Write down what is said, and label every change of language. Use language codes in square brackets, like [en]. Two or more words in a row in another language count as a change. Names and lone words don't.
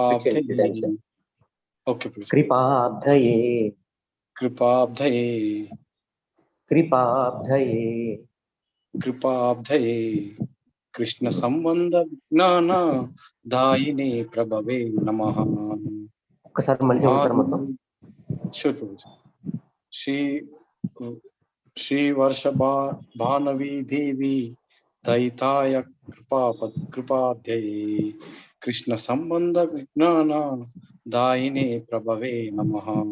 [sa] Kripabdaye. [en] Okay, please. [sa] कृपाब्धये कृपाब्धये कृपाब्धये कृपाब्धये कृष्ण संबंध विज्ञान दायिने प्रभवे नमः. [te] ఒకసారి మళ్ళీ చదువుతారు మొత్తం. [sa] श्री श्री वर्ष भानवी देवी दयिताय कृपाध्याये कृष्ण संबंध विज्ञान दायिने प्रभवे नमः.